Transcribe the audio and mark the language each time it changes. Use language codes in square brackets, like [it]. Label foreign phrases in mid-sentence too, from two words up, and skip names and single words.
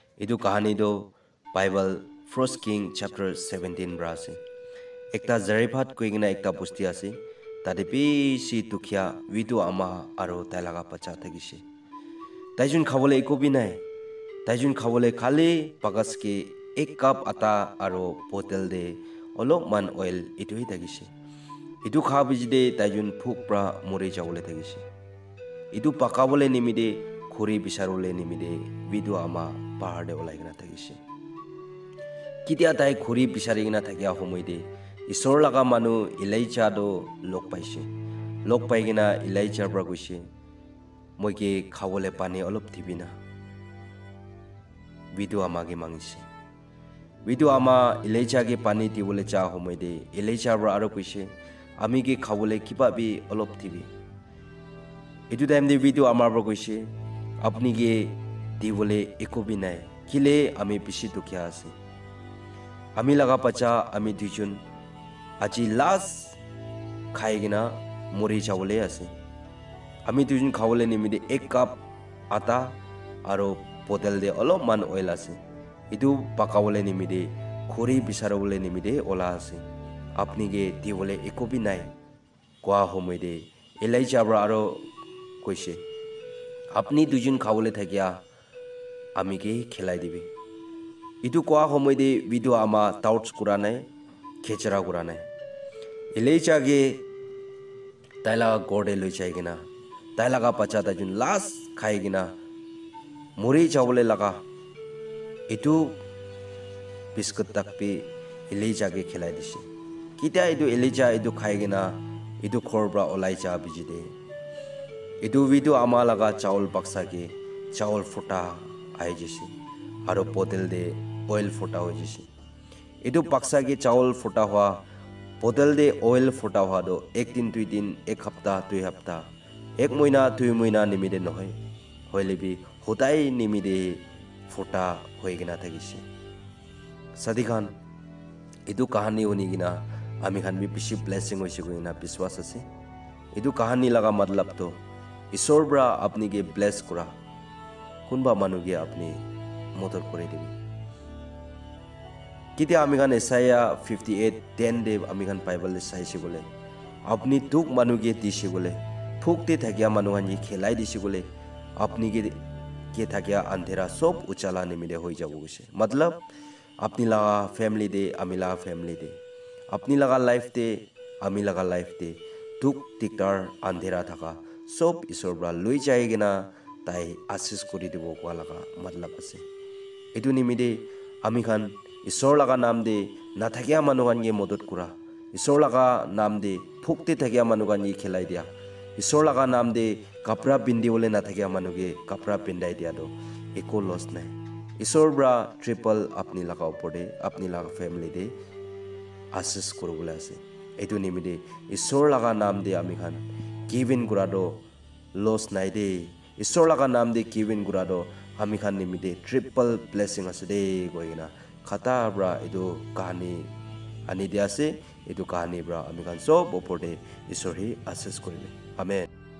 [nag] Itu kahani do Bible 1 King chapter 17 bra ase. Ekta Zarephat koigina ekta busti ase. Tade beshi dukhia vidu ama aro tailaga bacha thagise. Taijun khabole eko bi nai. Taijun khabole khali pagaske ek cup ata aro bottle de olop man oil itu hi thagise. Itu khabijide taijun phuk pra mori jawole thagise. Itu pakabole nimide khuri bisarole nimide vidu ama pahar de olaigina thagise. Kitia tai khuri bisarigina thagia homoide Isor laga manu Elijah do lok paise. Lok paigina Elijah bra goise. Moike khawole pani olop thibina. Vidu ama ge mangise. Vidu ama Elijah ge pani tibole cha homoide Elijah bra aro goise. Ami ge khawole kiba bi olop thibi. Itu time de vidu ama bra goise. Apni ge tibole eko bi nai. Kile ami bishi dukhya ase. Ami laga pacha ami dijun Aji last khaigina mori chawole ase. Ami tujun khawole nimide ek cup ata aro bottle de olop man oil ase. Itu pakawole nimide khori bisarole nimide ola ase. Apni ge diwole eko bi nai. Kwa homoide Elijah bra aro koise. Apni tujun khawole thakia ami ge khelai dibe. Itu kwa homoide vidu ama touch kuranai khechara kuranai. Elijah ge tailaga gorde loi chaigina tailaga pacha tajun last khaigina muri chawole laga itu biscuit takpi Elijah ge khelai dise kita itu Elijah itu khaigina itu khorbra olai cha bijide itu vidu ama laga chaul baksa ge chaul futa ai jisi aro bottle de oil futa ho jisi itu baksa ge chaul futa hua Bottle de oil futa hua do ek din tui din ek hafta tui hafta ek moina tui moina nimide nohoi hoilebi hodai nimide futa hoigina thagise sadikhan edu kahani unigina ami khan bi bishi blessing hoise goina biswas ase edu kahani laga matlab to Isor bra apni ge bless kora kunba manu ge apni motor kore dibi Kiti amikan Isaiah 58:10 de amikan Bible saisi bole apni tuk manu ge disi bole phukte thakia manu hanji khelai disi bole apni ge ke thakia andhera sob uchala nimide hoi jabu gise matlab apni laga family de amila family de apni laga life de ami laga life de tuk tiktar andhera thaka sob Isor bra loi jaigena tai asis kori dibo kwa laga matlab ase etu nimide amikan Isor laga naam de nathakia manugan ye modot kura Isor laga naam de phukte thakia manugan ye khelai dia Isor laga naam de kapra pindi ole nathakia manuge kapra pindai dia do eko loss nai Isor bra triple apni laga opode apni laga family de asis korobole ase etu nimide Isor laga naam de ami khan given kura do loss nai de Isor laga naam de given kura do ami khan nimide [en] triple blessing [nag] ase de goina Kata bra itu kahani ani dia se itu kahani bra ami kan sob opor de Isor hi access koribe amen